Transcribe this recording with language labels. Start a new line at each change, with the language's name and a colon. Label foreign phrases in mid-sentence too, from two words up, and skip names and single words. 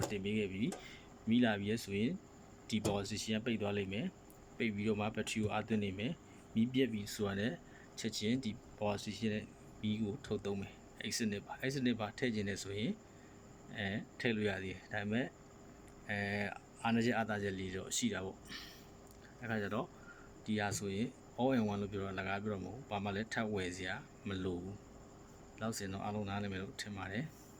Burmese: တော်တင်ပေးခဲ့ပြီးမီးလာပြီးရဆိုရင်ဒီ
English: power station
Burmese: ကပိတ်သွားလိမ့်မယ်ပိတ်ပြီးတော့မှ battery ကိုအားသွင်းနေမယ်မီးပြက်ပြီးဆိုတာနဲ့ချက်ချင်းဒီ
English: power station
Burmese: နဲ့မီးကိုထုတ်သုံးမယ်အဲ့စနစ်ပါထည့်ခြင်းနဲ့ဆိုရင်ထည့်လို့ရသေးတယ်ဒါပေမဲ့အားနည်းချက်အားသာချက်လေးတော့ရှိတာပေါ့အဲ့ခါကျတော့ဒီဟာဆိုရင်
English: all in one
Burmese: လို့ပြောတော့လကားပြောတော့မဟုတ်ဘာမှလည်းထပ်ဝယ်စရာမလိုဘူးလောက်စင်တော့အားလုံးနားလည်မယ်လို့ထင်ပါတယ်